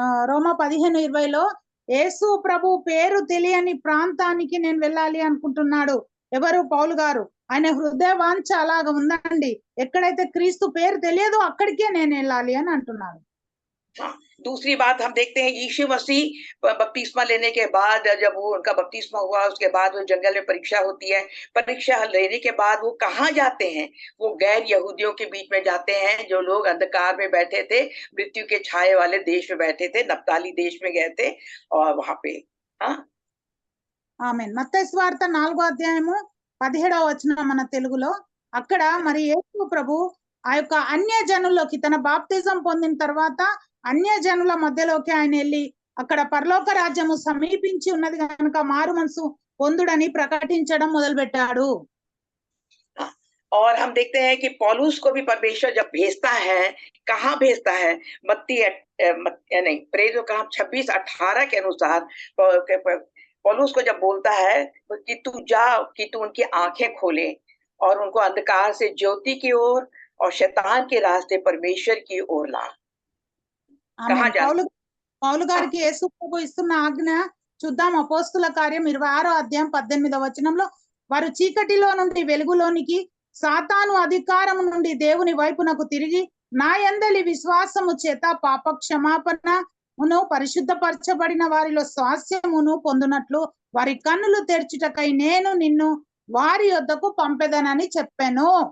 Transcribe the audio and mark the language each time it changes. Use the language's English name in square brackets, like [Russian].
[Telugu] రోమా 15:20లో యేసు ప్రభు పేరు తెలియని ప్రాంతానికి నేను వెళ్ళాలి అనుకుంటున్నాడు. ఎవరు? పౌలు గారు. ఆయన హృదయ వాంఛ అలాగా ఉందండి. ఎక్కడైతే క్రీస్తు పేరు తెలియదో అక్కడికే నేను వెళ్ళాలి అని అంటున్నాడు. [Hindi] दूसरी बात हम देखते हैं यीशु मसीह बपतिस्मा लेने के बाद, जब वो उनका बपतिस्मा हुआ उसके बाद वो जंगल में परीक्षा होती है, परीक्षा लेने के बाद वो कहाँ जाते हैं? वो गैर यहूदियों के बीच में जाते हैं, जो लोग अंधकार में बैठे थे, मृत्यु के छाए वाले देश में बैठे थे, नप्ताली देश में गए थे और वहां पे [Telugu] ఆమేన్. మత్తయి సువార్త 4వ అధ్యాయము 17వ వచనం మన తెలుగులో. అక్కడ మరి యేసు ప్రభు ఆ యొక్క అన్య జనుల్లోకి తన బాప్తిజం పొందిన తర్వాత అన్య జనుల మధ్యలోకి ఆయన వెళ్ళి అక్కడ పరలోక రాజ్యము సమీపించి ఉన్నది కనుక మారు మనసు పొందుడని ప్రకటించడం మొదలుపెట్టాడు. [Hindi] और हम देखते हैं कि पौलुस को भी परमेश्वर जब भेजता है, कहाँ भेजता है? मत्ती नहीं प्रेरितों का 26-18 के अनुसार पौलुस को जब बोलता है कि तू जा, कि तू उनकी आंखें खोले और उनको अंधकार से ज्योति की ओर और शैतान के रास्ते परमेश्वर की ओर ला। [Telugu] పౌలు గారికి యేసు ప్రభు ఇస్తున్న ఆజ్ఞ చూద్దాం. అపోస్తుల కార్యం 26వ అధ్యాయం 18వ వచనంలో, వారు చీకటిలో నుండి వెలుగులోనికి, సాతాను అధికారము నుండి దేవుని వైపునకు తిరిగి నా యందలి విశ్వాసము చేత పాప క్షమాపణను పరిశుద్ధపరచబడిన వారిలో స్వాస్యమును పొందునట్లు వారి కన్నులు తెర్చుటకై నేను నిన్ను వారి యొద్దకు పంపెదనని చెప్పాను.